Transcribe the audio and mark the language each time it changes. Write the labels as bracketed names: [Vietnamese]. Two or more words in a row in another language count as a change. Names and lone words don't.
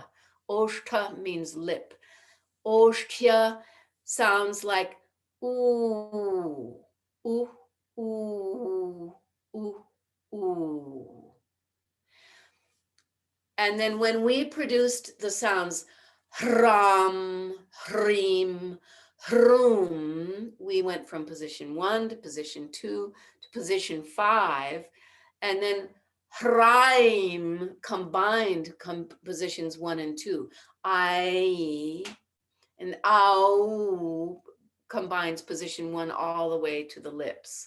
[English] Oshta means lip. Oshtya sounds like ooh, ooh, ooh, ooh, ooh. And then when we produced the sounds hram, hrim, hrum, we went from position 1 to position 2 to position 5, and then hraim combined positions 1 and 2. I and ow combines position 1 all the way to the lips.